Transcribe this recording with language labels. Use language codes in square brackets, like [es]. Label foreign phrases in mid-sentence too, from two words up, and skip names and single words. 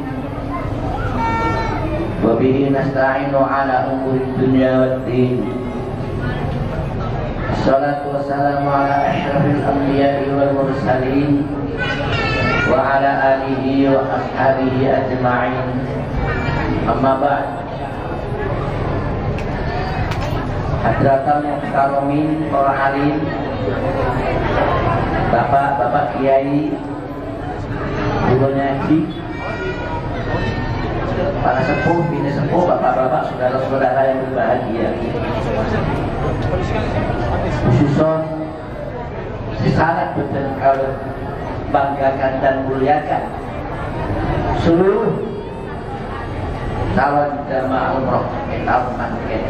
[ar] وبه نستعين على أمور الدنيا والدين. والصلاة والسلام على أشرف الأنبياء والمرسلين وعلى آله وأصحابه أجمعين. أما بعد. حضرة المحترمين [id] para alim, bapak-bapak kiai, guru ngaji, para sepuh, bini sepuh, bapak-bapak, saudara-saudara yang berbahagia. Khususon sangat betul kalau banggakan dan muliakan seluruh calon jamaah umroh tahun manfaat.